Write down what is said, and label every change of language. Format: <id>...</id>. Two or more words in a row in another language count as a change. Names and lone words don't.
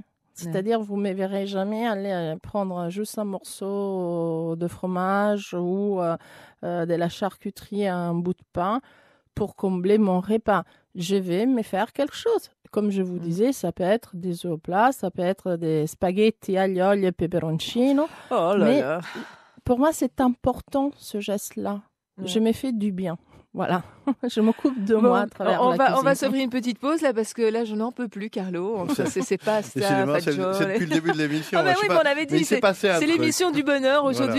<fr>C'est-à-dire, vous ne me verrez jamais aller prendre juste un morceau de fromage ou de la charcuterie, un bout de pain pour combler mon repas. Je vais me faire quelque chose. Comme je vous disais, ça peut être des œufs au plat, ça peut être des spaghetti</fr> <it>aglio olio e peperoncino.</it> <fr>Oh là là. Pour moi, c'est important, ce geste-là. Je me fais du bien. Voilà, je m'occupe de moi à travers la cuisine. On va s'offrir une petite pause là parce que là je n'en peux plus, Carlo. C'est pas ça. C'est depuis le début de l'émission. Oui, on avait dit c'est l'émission du bonheur aujourd'hui.</fr>